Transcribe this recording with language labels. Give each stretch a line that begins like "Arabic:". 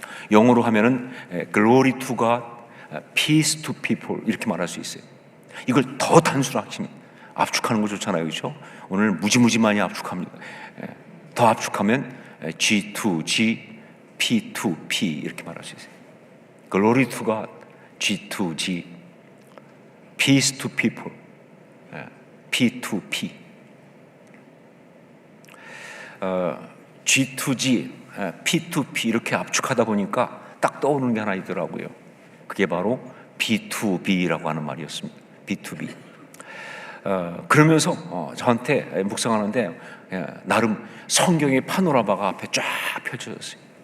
Korean: 영어로 하면은
English: glory to God, peace to people,
Korean: 이렇게 말할 수 있어요. 이걸 더 단순화시키면, 압축하는 거 좋잖아요, 그렇죠? 오늘 무지무지 많이 압축합니다. 더 압축하면 G2G, P2P 이렇게 말할 수 있어요.
English: Glory to God, G2G, Peace to people, P2P.
Korean: G2G, P2P 이렇게 압축하다 보니까 딱 떠오르는 게 하나 있더라고요. 그게 바로 B2B라고 하는 말이었습니다. B2B. 그러면서 저한테 묵상하는데 나름 성경의 파노라마가 앞에 쫙 펼쳐졌어요.